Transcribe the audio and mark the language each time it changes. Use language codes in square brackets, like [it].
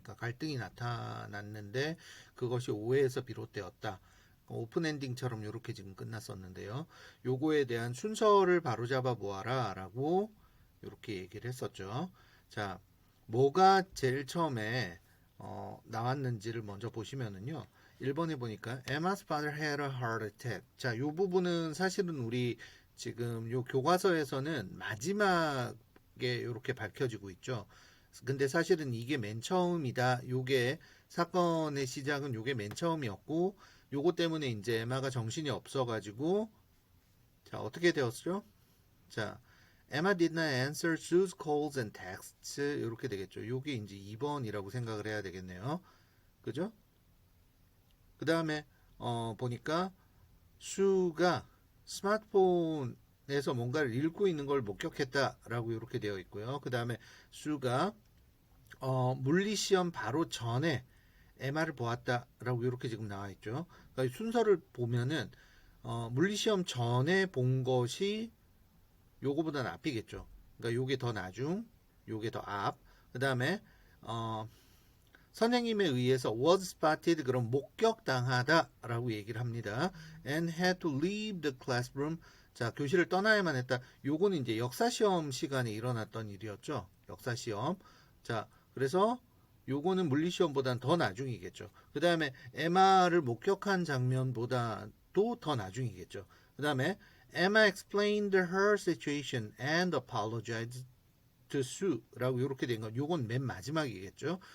[ko] 그러니까 갈등이 나타났는데 그것이 오해에서 비롯되었다. 오픈 엔딩처럼 이렇게 지금 끝났었는데요. 요거에 대한 순서를 바로잡아 보아라 라고 이렇게 얘기를 했었죠. 자, 뭐가 제일 처음에 나왔는지를 먼저 보시면은요. 1번에 보니까 [en] Emma's father had a heart attack. [ko] 자, 요 부분은 사실은 우리 지금 요 교과서에서는 마지막에 이렇게 밝혀지고 있죠. 근데 사실은 이게 맨 처음이다. 요게 사건의 시작은 요게 맨 처음이었고, 요거 때문에 이제 에마가 정신이 없어가지고, 자, 어떻게 되었죠? [en] 자, Emma did not answer Sue's calls and texts. [ko] 이렇게 되겠죠. 요게 이제 2번이라고 생각을 해야 되겠네요. 그죠? 그 다음에, 보니까 수가 스마트폰에서 뭔가를 읽고 있는 걸 목격했다라고 이렇게 되어 있고요. 그 다음에 수가 물리시험 바로 전에 MR을 보았다라고 이렇게 지금 나와 있죠. 그러니까 순서를 보면은 물리시험 전에 본 것이 요거보다는 앞이겠죠. 그러니까 요게 더 나중, 요게 더 앞. 그 다음에 어, 선생님에 의해서 [en] was spotted [ko] 그럼 목격당하다라고 얘기를 합니다. [en] And had to leave the classroom. [ko] 자, 교실을 떠나야만 했다. 요거는 이제 역사시험 시간에 일어났던 일이었죠. 역사시험. 자, 그래서 요거는 물리시험보다는 더 나중이겠죠. 그 다음에 에마를 목격한 장면보다도 더 나중이겠죠. 그 다음에 [en] Emma explained her situation and apologized to Sue [ko] 라고 이렇게 된 건 요건 맨 마지막이겠죠.